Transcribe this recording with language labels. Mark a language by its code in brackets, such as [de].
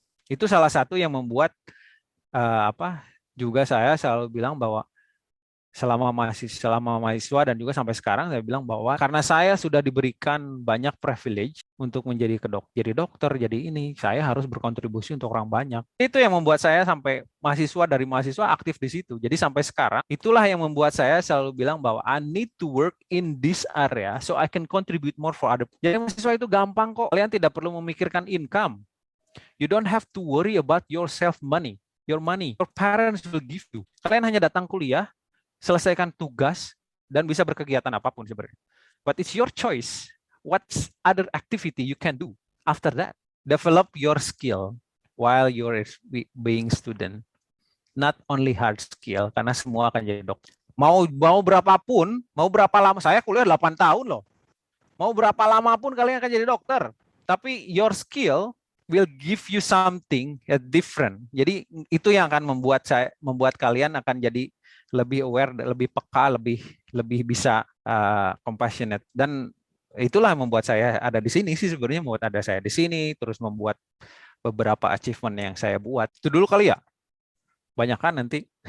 [id] Itu salah satu yang membuat juga saya selalu bilang bahwa selama mahasiswa dan juga sampai sekarang saya bilang bahwa karena saya sudah diberikan banyak privilege untuk jadi dokter, jadi ini saya harus berkontribusi untuk orang banyak. Itu yang membuat saya sampai dari mahasiswa aktif di situ. Jadi sampai sekarang itulah yang membuat saya selalu bilang bahwa [en] I need to work in this area so I can contribute more for other. [id] Jadi mahasiswa itu gampang kok. Kalian tidak perlu memikirkan income. [en] You don't have to worry about your money. Your parents will give you. [id] Kalian hanya datang kuliah, selesaikan tugas, dan bisa berkegiatan apapun sebenarnya. [en] But it's your choice. What other activity you can do after that? Develop your skill while you're being student. Not only hard skill, [id] karena semua akan jadi dokter. Mau berapapun, mau berapa lama, saya kuliah 8 tahun loh. Mau berapa lama pun kalian akan jadi dokter. [en] Tapi your skill will give you something different. [id] Jadi itu yang akan membuat kalian akan jadi lebih aware, lebih peka, lebih bisa compassionate. Dan itulah yang membuat saya ada di sini sih sebenarnya, membuat ada saya di sini, terus membuat beberapa achievement yang saya buat. Itu dulu kali ya. Banyak kan nanti.